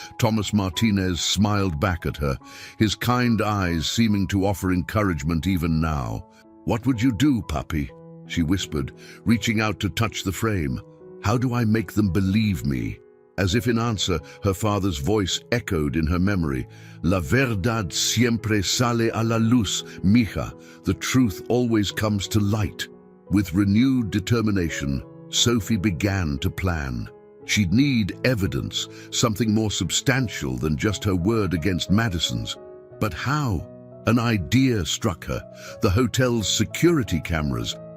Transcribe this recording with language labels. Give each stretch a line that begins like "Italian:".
English: Thomas Martinez smiled back at her, his kind eyes seeming to offer encouragement even now. "What would you do, puppy?" she whispered, reaching out to touch the frame. "How do I make them believe me?" As if in answer, her father's voice echoed in her memory.
Spanish: "La verdad siempre sale a la luz, mija.
English: The truth always comes to light." With renewed determination, Sophie began to plan. She'd need evidence, something more substantial than just her word against Madison's. But how? An idea struck her: the hotel's security cameras.